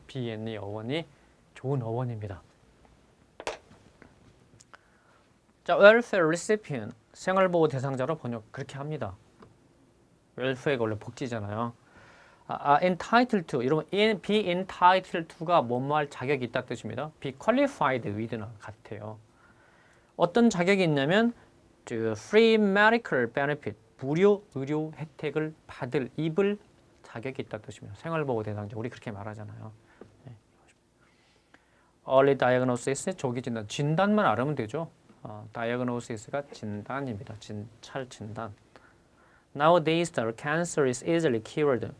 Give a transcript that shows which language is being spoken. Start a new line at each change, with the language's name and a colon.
Korean: be 어원이 좋은 어원입니다. 자, welfare recipient, 생활보호 대상자로 번역 그렇게 합니다. welfare가 원래 복지잖아요. entitled to, 이러면 be entitled to가 뭐뭐할 자격이 있다 뜻입니다. be qualified with나 같아요. 어떤 자격이 있냐면 free medical benefit, 무료 의료 혜택을 입을 자격이 있다 뜻입니다. 생활보호 대상자, 우리 그렇게 말하잖아요. 네. early diagnosis, 조기 진단, 진단만 알으면 되죠. diagnosis가 진단입니다. 찰 진단.
English: Nowadays, the cancer is easily cured.